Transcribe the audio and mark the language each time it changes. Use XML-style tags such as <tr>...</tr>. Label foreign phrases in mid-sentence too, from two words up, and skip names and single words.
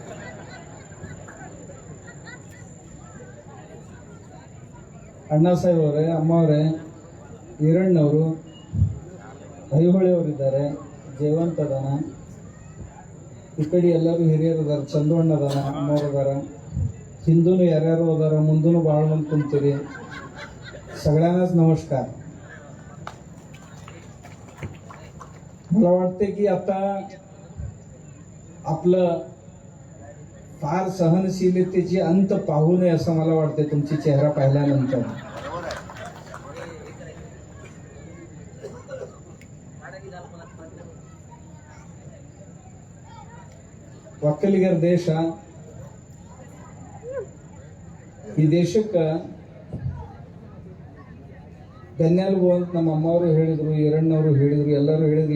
<kn>ಅಣ್ಣ ಸಾಹೇಬ್ ಅವರೇ, ಅಮ್ಮ ಅವರೇ, ಈರಣ್ಣವರು, ಐಹೊಳೆ ಅವರಿದ್ದಾರೆ, ಜಯವಂತ ಅದಾನ, ಈ ಕಡೆ ಎಲ್ಲರೂ ಹಿರಿಯರು ಅದಾರ, ಚಂದವಣ್ಣ ಅದಾನ, ಅಮ್ಮವ್ರು ಅದಾರ, ಹಿಂದೂನು ಯಾರ್ಯಾರು ಅದಾರ, ಮುಂದೂ ಭಾಳ ಮಂದಿ ತುಂಬ್ತೀರಿ.</kn> <mr>सगळ्यांनाच नमस्कार. मला वाटते की आता आपलं फार सहनशीलतेची अंत पाहू नये असं मला वाटते तुमची चेहरा पाहिल्यानंतर.</mr> <kn>ಒಕ್ಕಲಿಗರ ದೇಶ, ಈ ದೇಶಕ್ಕೆ ಧನ್ಯಾಲ್ಗು ಅಂತ ನಮ್ಮ ಅಮ್ಮವರು ಹೇಳಿದ್ರು, ಈರಣ್ಣವರು ಹೇಳಿದ್ರು, ಎಲ್ಲರೂ ಹೇಳಿದ್ರು.</kn>